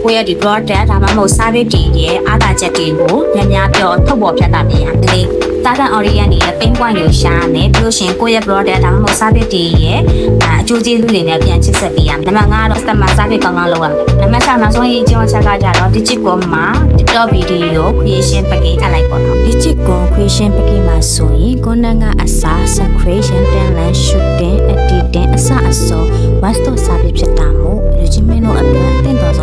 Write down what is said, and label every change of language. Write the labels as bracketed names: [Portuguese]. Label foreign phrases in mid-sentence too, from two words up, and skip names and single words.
[Burmese] ကိုယ့်ရဲ့ဒီ product ဒါမှမဟုတ် service တွေရဲ့အားသာချက်တွေကိုများများပြောထုတ်ပေါ်ပြသပြရမယ်။ [English] target audience [Burmese] ရဲ့ [English] pain point [Burmese] ကိုရှာရမယ်ပြီးလို့ရှိရင်ကိုယ့်ရဲ့ product ဒါမှမဟုတ် service တွေရဲ့အကျိုးကျေးဇူးတွေနဲ့ပြန်ချစ်ဆက်ပေးရမယ်နံပါတ်5ကတော့ [English] customer service [Burmese] ကောင်းကောင်းလုပ်ရမယ်နံပါတ်6နောက်ဆုံးရေးအကျိုးချက်ကကြတော့ digital မှာ [English] TikTok video creation package [Burmese] အလိုက်ပေါ့နော် [English] digital creation package [Burmese] မှာဆိုရင် content ကအစား [English] creation talent shooting editing [Burmese] အစအဆုံး [English] one stop service [Burmese] ဖြစ်တာမို့လူချင်းမင်းတို့အတွက်